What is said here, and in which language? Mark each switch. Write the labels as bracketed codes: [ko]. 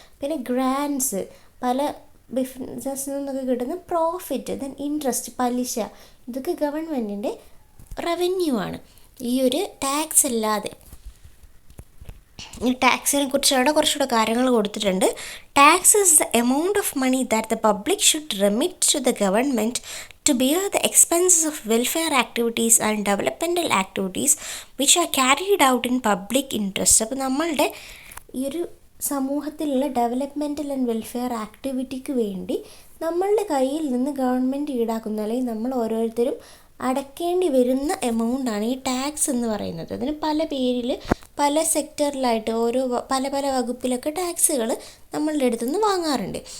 [ml] പിന്നെ ഗ്രാൻസ്, പല ബിസിനസ്സിൽ നിന്നൊക്കെ കിട്ടുന്ന പ്രോഫിറ്റ്, ദെൻ ഇൻട്രസ്റ്റ്, പലിശ, ഇതൊക്കെ ഗവൺമെൻറ്റിൻ്റെ റവന്യൂ ആണ്. ഈ ഒരു ടാക്സ് അല്ലാതെ ഈ ടാക്സിനെ കുറിച്ച് അവിടെ കുറച്ചുകൂടെ കാര്യങ്ങൾ കൊടുത്തിട്ടുണ്ട്. [en] Tax is the amount of money that the public should remit to the government to bear the expenses of welfare activities and developmental activities which are carried out in public interest. [ml] അപ്പോൾ നമ്മളുടെ ഈ ഒരു സമൂഹത്തിലുള്ള developmental and welfare ആക്ടിവിറ്റിക്ക് വേണ്ടി നമ്മളുടെ കയ്യിൽ നിന്ന് government ഈടാക്കുന്ന അല്ലെങ്കിൽ നമ്മൾ ഓരോരുത്തരും അടയ്ക്കേണ്ടി വരുന്ന എമൗണ്ടാണ് ഈ ടാക്സ് എന്ന് പറയുന്നത്. അതിന് പല പേരിൽ പല സെക്ടറിലായിട്ട് പല പല വകുപ്പിലൊക്കെ ടാക്സുകൾ നമ്മളുടെ അടുത്ത് നിന്ന് വാങ്ങാറുണ്ട്.